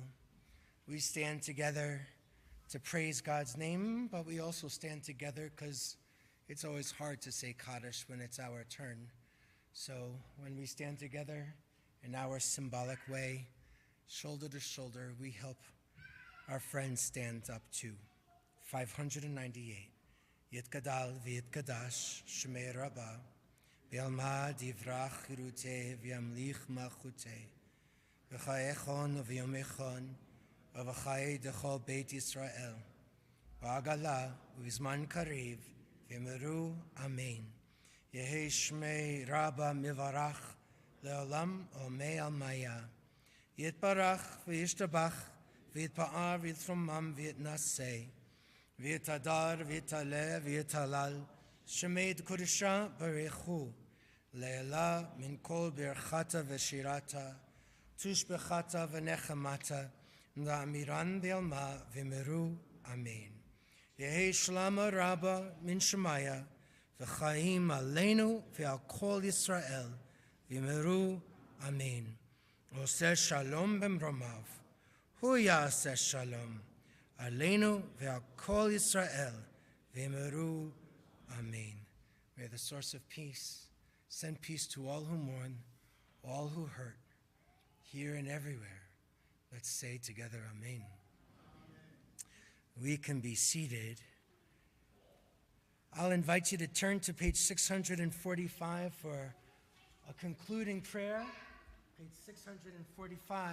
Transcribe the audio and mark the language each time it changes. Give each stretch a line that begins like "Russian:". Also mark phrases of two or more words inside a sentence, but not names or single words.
English: We stand together to praise God's name, but we also stand together because it's always hard to say Kaddish when it's our turn. So when we stand together in our symbolic way, shoulder to shoulder, we help our friends stand up too. 598.
Aramaic: יתגדל ויתקדש שמה רבא בעלמא די ברא כרעותה וימליך מלכותה בחייכון וביומיכון ובחיי דכל בית ישראל בעגלא ובזמן קריב ואמרו אמן. יהא שמה רבא מברך לעלם ולעלמי עלמיא יתברך וישתבח ויתפאר ויתרומם ויתנשא ויתהדר ויתעלה ויתהלל שמה דקדשא לעלא מן כל ברכתא ושירתא תשבחתא ונחמתא דאמירן בעלמא ואמרו אמן. יהא שלמא רבא מן שמיא וחיים עלינו ועל כל ישראל ואמרו אמן.
Hebrew: עשה שלום במרומיו הוא יעשה שלום עלינו ועל כל ישראל ואמרו אמן.
English: May the source of peace send peace to all who mourn, all who hurt, here and everywhere. Let's say together, amen. We can be seated. I'll invite you to turn to page 645 for a concluding prayer, page 645.